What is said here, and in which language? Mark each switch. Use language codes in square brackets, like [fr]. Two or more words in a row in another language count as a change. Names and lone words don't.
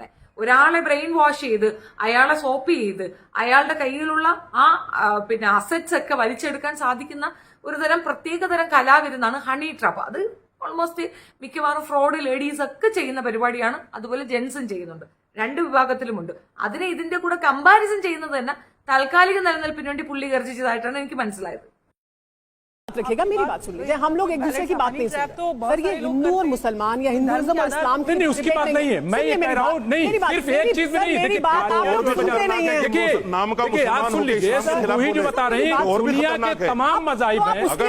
[ml] ഒരാളെ [en] brain wash [ml] ചെയ്ത് അയാളെ സോപ്പ് ചെയ്ത് അയാളുടെ കയ്യിലുള്ള ആ അസറ്റ്സ് ഒക്കെ വലിച്ചെടുക്കാൻ സാധിക്കുന്ന ഒരു തരം പ്രത്യേകതരം കലാവിരുന്നാണ് [en] honey trap. [ml] അത് ഓൾമോസ്റ്റ് മിക്കവാറും [en] fraud ladies [ml] ഒക്കെ ചെയ്യുന്ന പരിപാടിയാണ്. അതുപോലെ ജെൻസും ചെയ്യുന്നുണ്ട്, രണ്ട് വിഭാഗത്തിലുമുണ്ട്. അതിനെ ഇതിന്റെ കൂടെ കമ്പാരിസൺ ചെയ്യുന്നത് തന്നെ താൽക്കാലിക നിലനിൽപ്പിന് വേണ്ടി പുള്ളി ഗർജിച്ചതായിട്ടാണ് എനിക്ക് മനസ്സിലായത്. [hi] रखेगा मेरी बात सुन लीजिए, हम लोग एक दूसरे की बात नहीं सुनते। सर ये हिंदू और मुसलमान या हिंदुइज्म और इस्लाम की नहीं, उसकी बात नहीं है। मैं ये कह रहा हूँ, नहीं सिर्फ एक चीज में नहीं, मेरी बात आप लोग सुनते नहीं है। देखिए नाम का आप सुन लीजिए, वही जो बता रहे हैं, दुनिया के तमाम मजाहिब हैं,